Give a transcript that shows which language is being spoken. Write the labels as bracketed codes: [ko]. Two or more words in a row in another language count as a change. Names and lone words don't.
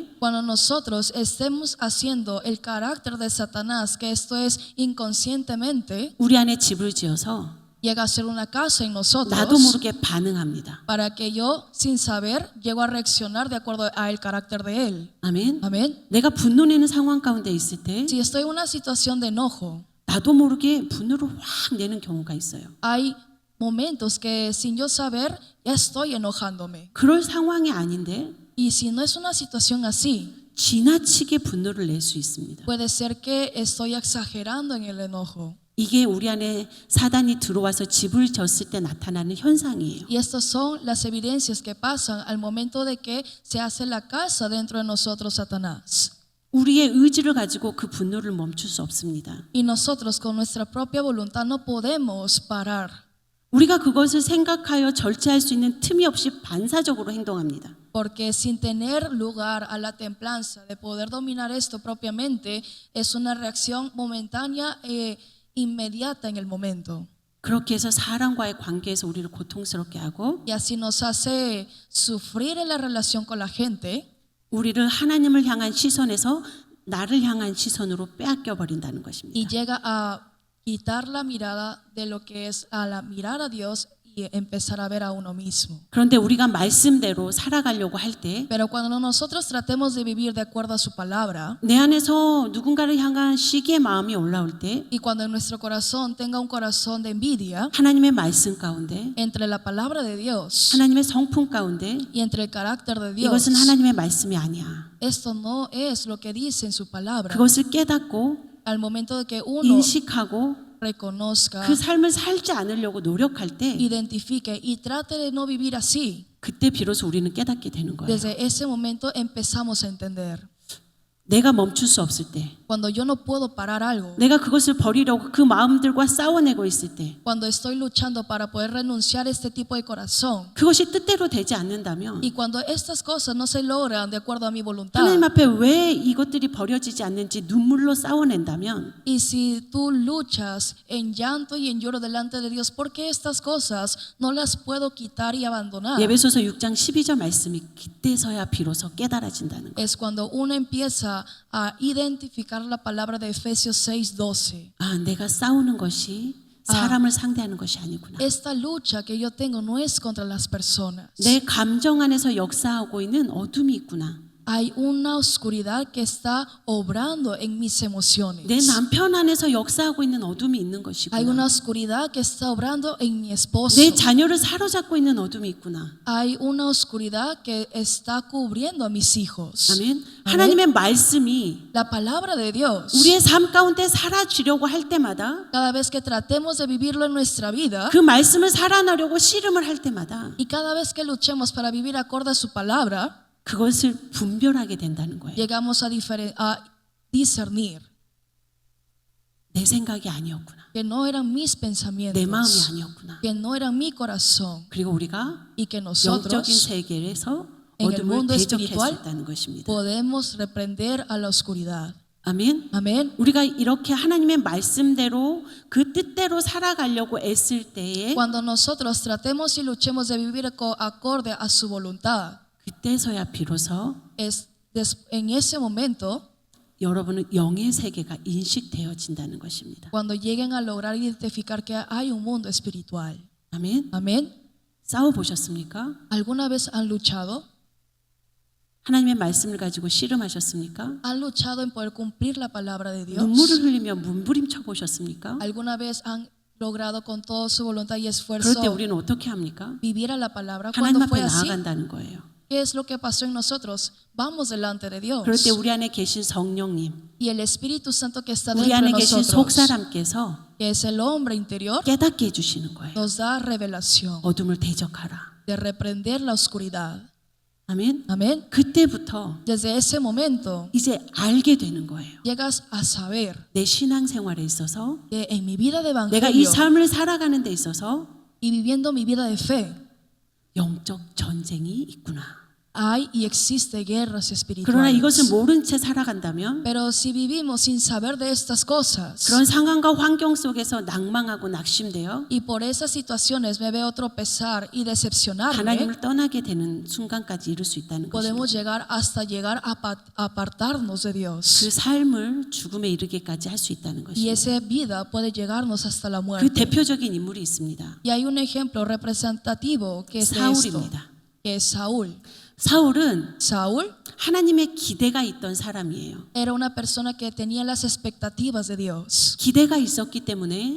[es] Cuando nosotros estemos haciendo el carácter de Satanás, que esto es inconscientemente, [ko] 우리 안에 집을 지어서 [es] llega a ser una casa en nosotros. [ko] 나도 모르게 반응합니다. [es] Para que yo, sin saber, llego a reaccionar de acuerdo al carácter de él. [ko] 아멘. [es] Amén. [ko] 내가 분노 내는 상황 가운데 있을 때 [es] Si estoy en una situación de enojo, [ko] 나도 모르게 분노를 확 내는 경우가 있어요. [es] hay momentos que sin yo saber ya estoy enojándome. [ko] 그럴 상황이 아닌데 [es] Y si no es una situación así, [ko] 지나치게 분노를 낼 수 있습니다. [es] puede ser que estoy exagerando en el enojo. [ko] 이게 우리 안에 사단이 들어와서 집을 졌을 때 나타나는 현상이에요. [es] Y estas son las evidencias que pasan al momento de que se hace la casa dentro de nosotros Satanás. [ko] 우리의 의지를 가지고 그 분노를 멈출 수 없습니다. [es] Y nosotros con nuestra propia voluntad no podemos parar. [ko] 우리가 그것을 생각하여 절제할 수 있는 틈이 없이 반사적으로 행동합니다. [es] Porque sin tener lugar a la templanza de poder dominar esto propiamente, es una reacción momentánea e inmediata en el momento. [ko] 그렇게 해서 사람과의 관계에서 우리를 고통스럽게 하고 [es] Y así nos hace sufrir en la relación con la gente [ko] 우리를 하나님을 향한 시선에서 나를 향한 시선으로 빼앗겨 버린다는 [es] y [ko] 것입니다. [es] llega a quitar la mirada de lo que es a la mirar a Dios y empezar a ver a uno mismo. [ko] 그런데 우리가 말씀대로 살아가려고 할 때 [es] Pero cuando nosotros tratemos de vivir de acuerdo a su palabra [ko] 내 안에서 누군가를 향한 시기의 마음이 올라올 때 [es] y cuando en nuestro corazón tenga un corazón de envidia [ko] 하나님의 말씀 가운데 [es] entre la palabra de Dios [ko] 하나님의 성품 가운데 [es] y entre el carácter de Dios, [ko] 이것은 하나님의 말씀이 아니야. [es] esto no es lo que dice en su palabra. [ko] 그것을 깨닫고 [es] Al momento de que uno [ko] 인식하고 [es] reconozca, [ko] 그 삶을 살지 않으려고 노력할 때 [es] identifique y trate de no vivir así, [ko] 그때 비로소 우리는 깨닫게 되는 거예요. [es] desde ese momento empezamos a entender. [ko] 내가 멈출 수 없을 때 [es] Cuando yo no puedo parar algo, [ko] 내가 그것을 버리려고 그 마음들과 싸워내고 있을 때 [es] cuando estoy luchando para poder renunciar a este tipo de corazón, [ko] 그것이 뜻대로 되지 않는다면 [es] y cuando estas cosas no se logran de acuerdo a mi voluntad, [ko] 하나님 앞에 왜 이것들이 버려지지 않는지 눈물로 싸워낸다면 [es] y si tú luchas en llanto y en lloro delante de Dios, ¿por qué estas cosas no las puedo quitar y abandonar? [ko] 예배소서 6장 12절 말씀이 그때서야 비로소 깨달아진다는 거예요. [es] Es cuando uno empieza a identificar la palabra de Efesios 6:12. [ko] 아, 내가 싸우는 것이 사람을 상대하는 것이 아니구나. [es] Esta lucha que yo tengo no es contra las personas. [ko] 내 감정 안에서 역사하고 있는 어둠이 있구나. [es] Hay una oscuridad que está obrando en mis emociones. [ko] 내 남편 안에서 역사하고 있는 어둠이 있는 [es] Hay una [ko] 것이구나. [es] oscuridad que está obrando en mi esposo. [ko] 내 자녀를 사로잡고 있는 어둠이 있구나. [es] Hay una oscuridad que está cubriendo a mis hijos. [ko] 아멘. 아멘. 하나님의 말씀이 [es] La palabra de Dios, [ko] 우리의 삶 가운데 살아주려고 할 때마다 [es] cada vez que tratemos de vivirlo en nuestra vida [ko] 그 말씀을 살아나려고 씨름을 할 때마다 [es] y cada vez que luchemos para vivir acorde a su palabra, [ko] 그것을 분별하게 된다는 거예요. [es] llegamos a discernir [ko] 내 생각이 아니었구나. [es] que no eran mis [ko] 내 마음이 [es] pensamientos, [ko] 아니었구나. [es] que no era mi corazón [ko] 그리고 우리가 [es] y que [ko] 영적인 [es] nosotros [ko] 세계에서 [es] en el [ko] 어둠을 [es] mundo [ko] 대적할 수 [es] espiritual [ko] 있다는 것입니다. [es] podemos reprender a la oscuridad. [ko] 아멘. [es] Amén. [ko] 우리가 이렇게 하나님의 말씀대로 그 뜻대로 살아가려고 애쓸 때에 [es] Cuando nosotros tratemos y luchemos de vivir acorde a su voluntad, [ko] 그때서야 비로소 [es] en ese momento, [ko] 여러분은 영의 세계가 인식되어진다는 것입니다. [es] cuando lleguen a lograr identificar que hay un mundo espiritual. [ko] 아멘. [es] Amén. [ko] 싸워보셨습니까? [es] ¿Alguna vez han luchado? [ko] 하나님의 말씀을 가지고 씨름하셨습니까? [es] ¿Han luchado en poder cumplir la palabra de Dios? [ko] 눈물을 흘리며 몸부림쳐 보셨습니까? [es] ¿Alguna vez han logrado con toda su voluntad y [ko] 그럴 [es] esfuerzo [ko] 때 우리는 어떻게 합니까? [es] vivir a la palabra? [ko] 하나님 [es] Cuando [ko] 앞에 [es] fue así, [ko] 나아간다는 거예요. [es] ¿qué es lo que pasó en nosotros? Vamos delante de Dios. [ko] 그럴 때 우리 안에 계신 성령님, [es] Y el Espíritu Santo que está [ko] 우리 [es] dentro de [ko] 안에 계신 [es] nosotros, [ko] 속사람께서 [es] que es el hombre interior, [ko] 깨닫게 해주시는 거예요. [es] nos da revelación [ko] 어둠을 대적하라. [es] de reprender la oscuridad. [ko] 아멘. [es] Amén. [ko] 그때부터 [es] Desde ese momento [ko] 이제 알게 되는 거예요. [es] llegas a saber [ko] 내 신앙생활에 있어서 [es] que en mi vida de [ko] 내가 이 [es] evangelio [ko] 삶을 살아가는 데 있어서 [es] y viviendo mi vida de fe, [ko] 영적 전쟁이 있구나. [es] hay y existe guerras [ko] 그러나 이것을 [es] espirituales. [ko] 모른 채 살아간다면 [es] Pero si vivimos sin saber de estas cosas [ko] 그런 상황과 환경 속에서 낭망하고 낙심되어 [es] y por esas situaciones me veo tropezar y decepcionarme, [ko] 하나님을 떠나게 되는 순간까지 이룰 수 있다는 [es] podemos [ko] 것입니다. [es] llegar a apartarnos de [ko] 그 [es] Dios. [ko] 삶을 죽음에 이르게까지 할 수 있다는 [es] Y [ko] 것입니다. [es] esa vida puede llegarnos hasta la [ko] 그 [es] muerte. [ko] 대표적인 인물이 있습니다. [es] Y hay un ejemplo representativo que es de esto, [ko] 사울입니다. [es] que es Saúl. [ko] 사울은 [es] Saúl [ko] 하나님의 기대가 있던 사람이에요. [es] era una persona que tenía las expectativas de Dios. [ko] 기대가 있었기 때문에